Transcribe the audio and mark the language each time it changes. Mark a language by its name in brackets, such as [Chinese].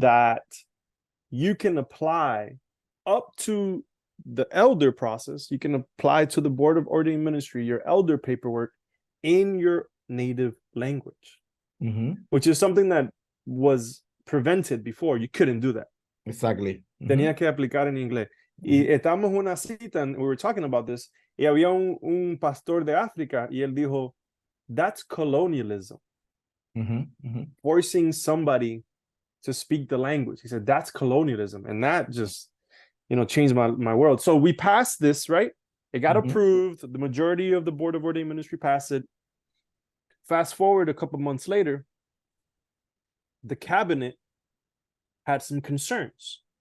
[English] that you can apply up to the elder process. You can apply to the Board of Ordained Ministry, your elder paperwork in your native language, mm-hmm. which is something that was prevented before. You couldn't do that. Exactly. [Spanish] Tenía que aplicar en inglés. Y estábamos en una cita, [English] and we were talking about this, [Spanish] y había un pastor de África, y él dijo, [English] that's colonialism. Forcing somebody to speak the language. He said, that's colonialism. And that just, changed my world. So we passed this, right? It got approved. The majority of the Board of Ordained Ministry passed it. Fast forward a couple months later, the cabinet had some concerns.